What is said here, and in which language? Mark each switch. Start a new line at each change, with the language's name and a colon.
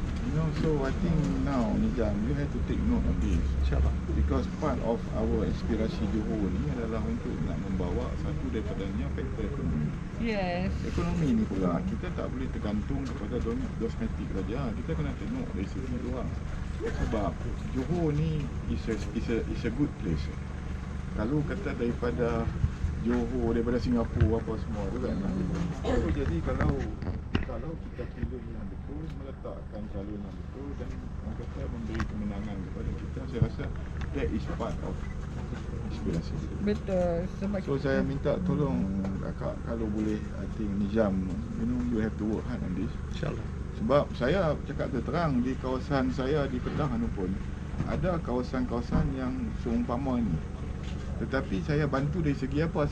English: You know, so I think now Nizam, you have to take note of this.
Malay: InsyaAllah.
English: Because part of our
Malay: aspirasi Johor ni adalah untuk nak membawa satu daripadanya faktor ekonomi.
English: Yes.
Malay: Ekonomi ni pula, kita tak boleh tergantung kepada kosmetik saja. Kita kena tengok dari segi luar. Sebab Johor ni
English: is a good place.
Malay: Kalau kata daripada Johor, daripada Singapura apa semua tu kan. Jadi kalau kita pilih yang betul, meletakkan calon yang betul dan orang kata memberi kemenangan kepada kita, saya rasa
English: that is part of
Malay: inspirasi. Betul. Sebab
English: So
Malay: saya minta tolong kakak kalau boleh,
English: I think Nizam, you have to work hard on this.
Malay: InsyaAllah. Sebab saya cakap terang di kawasan saya di Kedah pun ada kawasan-kawasan yang seumpama ni. Tetapi saya bantu dari segi apa?